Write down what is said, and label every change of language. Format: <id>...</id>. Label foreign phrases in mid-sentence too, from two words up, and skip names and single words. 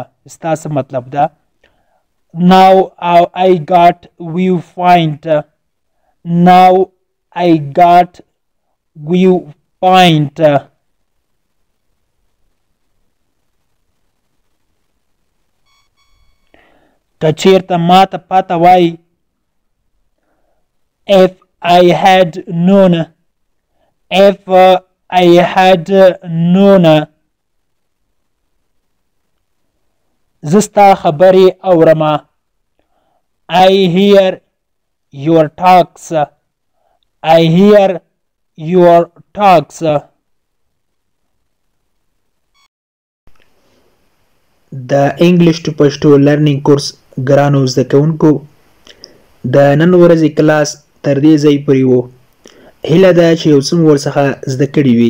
<ps>ستا څه مطلب ده؟</ps> <en>Now I got viewpoint. Now I got viewpoint.</en> <ps>که چیرته ماته پته وای.</ps> <en>If I had known. If I had known.</en> <ps>زه ستا خبرې اورمه.</ps> <en>I hear your talks. I hear your talks.</en> <ps>د انګلیش ټو پښتو لرنینګ کورس ګرانو زده کوونکو د نن ورځې کلاس تر دې ځای پورې و. هیله ده چې یو څه مو ورڅخه زده کړي وي.</ps>